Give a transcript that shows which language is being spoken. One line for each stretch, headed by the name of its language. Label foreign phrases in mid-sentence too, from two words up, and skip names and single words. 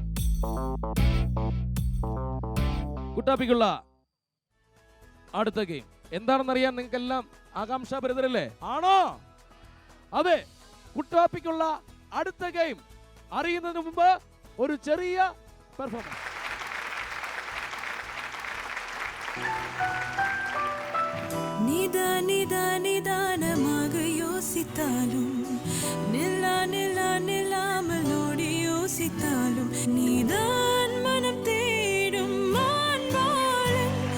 Malayalam: കുട്ടാപ്പിക്കുള്ള അടുത്ത ഗെയിം എന്താണെന്നറിയാൻ നിങ്ങൾക്കെല്ലാം ആകാംക്ഷാഭരിതരല്ലേ? ആണോ? അതെ, കുട്ടാപ്പിക്കുള്ള അടുത്ത ഗെയിം അറിയുന്നതിന് മുമ്പ് ഒരു ചെറിയ പെർഫോമൻസ്.
Tamil: நிதானமாக யோசித்தாலும் நில்லாமலோடி யோசித்தாலும் நீதான் மனம் தேடும் மான்பாலன்